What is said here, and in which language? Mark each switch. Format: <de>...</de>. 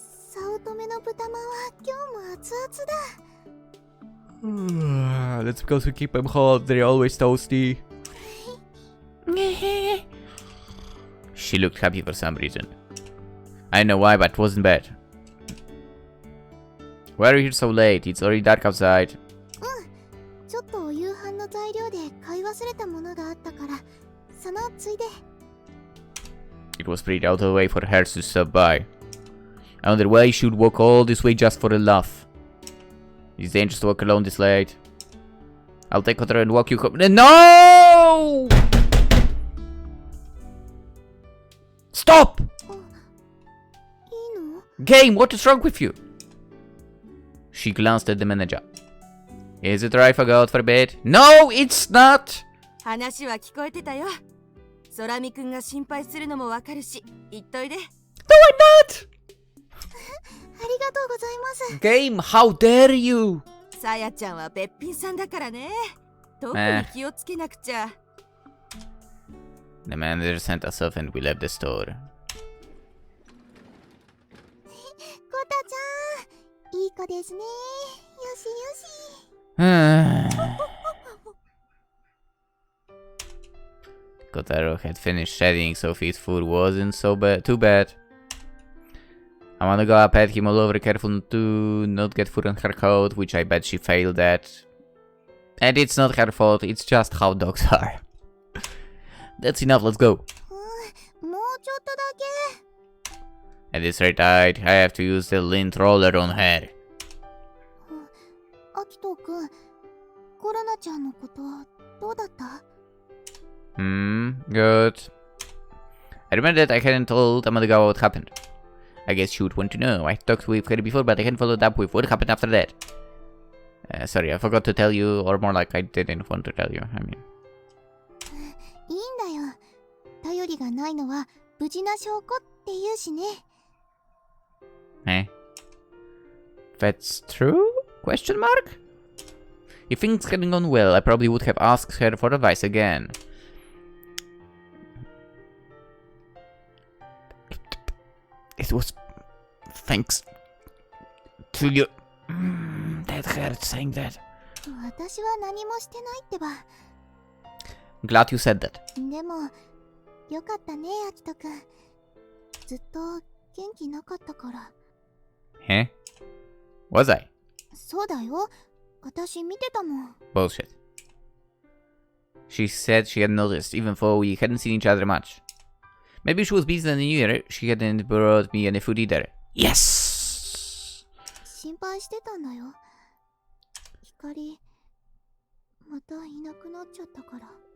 <ja>早乙女の豚まんは今日も熱々だ。</ja> <en>That's because we keep them hot, they're always toasty. She looked happy for some reason. I don't know why, but it wasn't bad. Why are you here so late? It's already dark outside.</en> <ja>ちょっとお夕飯の材料で買い忘れたものがあったから、そのついで。</ja> <en>It was pretty out of the way for her to stop by. I wonder why she would walk all this way just for a laugh. It's dangerous to walk alone this late. I'll take her and walk you home. No! Stop!</en> <ja>いいの？</ja> <en>Game, what is wrong with you? She glanced at the manager. Is it right if I go out for a bit? No, it's not!</en> <ja>話は聞こえてたよ。空見くんが心配するのもわかるし、言っといで。</ja> <en>No, I'm not!</en> <ja>ありがとうございます。</ja> <en>Game, how dare you!</en> <ja>さやちゃんはべっぴんさんだからね。特に気をつけなくちゃ。</ja> <en>The manager sent us off and we left the store.</en> <ja>コタちゃん、いい子ですね。よしよし。</ja> <en>Kotaro had finished shedding, so his food wasn't too bad. Amanogawa pat him all over, careful to not get food on her coat, which I bet she failed at. And it's not her fault, it's just how dogs are. That's enough, let's go.</en> <ja>もうちょっとだけ。</ja> <en>At this rate, I have to use the lint roller on her.</en> <ja>アキトくん、コロナちゃんのことどうだった？</ja> <en>Good. I remember that I hadn't told Amanogawa what happened. I guess she would want to know. I talked with her before, but I hadn't followed up with what happened after that. Sorry, I forgot to tell you, or more like I didn't want to tell you. I mean.</en> <ja>いいんだよ。頼りがないのは無事な証拠って言うしね。</ja> <en>Eh? That's true? Question mark? If things hadn't gone well, I probably would have asked her for advice again. It was thanks to you. That hurt saying that.</en> <ja>私は何もしてないってば。</ja> <en>Glad you said that.</en> <ja>でも、よかったね、アキトくん。ずっと元気なかったから。</ja> <en>Huh? Was I?</en> <ja>そうだよ。私見てたもん。</ja> <en>Bullshit. She said she hadn't noticed, even though we hadn't seen each other much. Maybe she was busy in the new year. She hadn't brought me any food either. Yes!</en> <ja>心配してたんだよ。光、またいなくなっちゃったから。</ja>